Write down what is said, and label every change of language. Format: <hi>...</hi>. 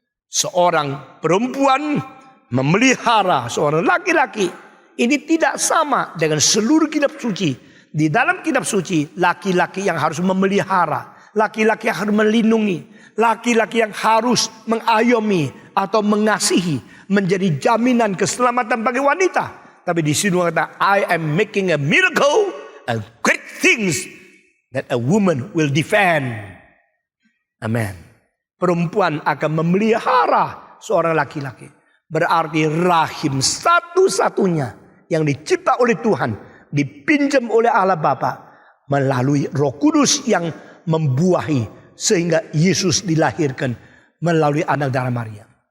<id>Seorang perempuan memelihara seorang laki-laki. Ini tidak sama dengan seluruh kitab suci. Di dalam kitab suci, laki-laki yang harus memelihara, laki-laki yang harus melindungi, laki-laki yang harus mengayomi atau mengasihi, menjadi jaminan keselamatan bagi wanita. Tapi di sini kata,</id> <en>I am making a miracle and great things that a woman will defend.</en> <id>Amen. Perempuan akan memelihara seorang laki-laki. Berarti rahim satu-satunya yang dicipta oleh Tuhan, dipinjam oleh Allah Bapa melalui Roh Kudus yang membuahi sehingga Yesus dilahirkan melalui anak darah Maria.</id>